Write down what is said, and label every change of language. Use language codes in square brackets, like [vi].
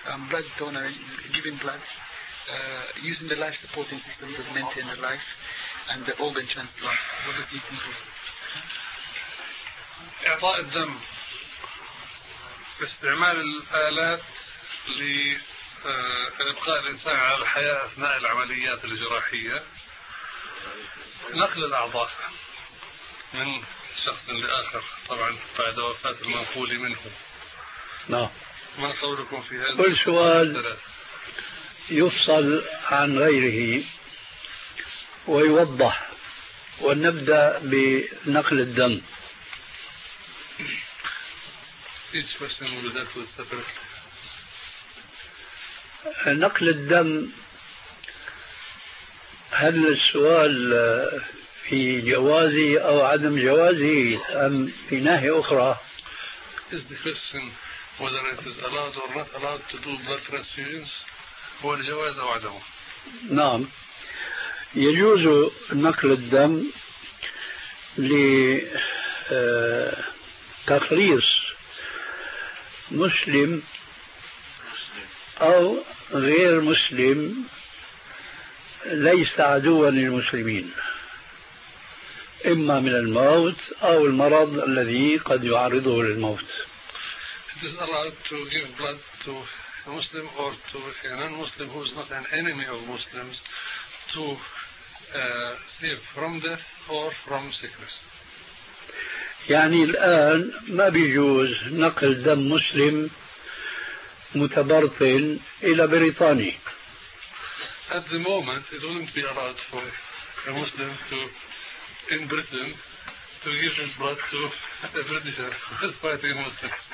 [en] Blood donor, giving blood, using the life supporting system to maintain the life, and the organ transplant. What is it included? [ar] إعطاء الدم، استعمال الآلات لإبقاء الإنسان على الحياة أثناء العمليات الجراحية، نقل الأعضاء من شخص لآخر طبعا بعد وفاة المنقول منه. نعم. ما قولكم في هذا؟ كل سؤال يفصل عن غيره ويوضح، ونبدأ بنقل الدم. [en] Each question will be dealt with separately. [ar] نقل الدم، هل السؤال في جوازه أو عدم جوازه أم في ناحية أخرى؟ [en] Is the question whether it is allowed or not allowed to do blood transfusions، [ar] هو الجواز أو عدمه؟ نعم، يجوز نقل الدم لتخليص مسلم أو غير مسلم ليس عدوا للمسلمين، إما من الموت أو المرض الذي قد يعرضه للموت. [en] It is allowed to give blood to a Muslim or to a non-Muslim who is not an enemy of Muslims to save from death or from sickness. [ar] يعني الآن ما بيجوز نقل دم مسلم متبرطن إلى بريطاني. [en] At the moment, it wouldn't be allowed for a Muslim to, in Britain, to give his blood to a Britisher who's fighting a Muslim.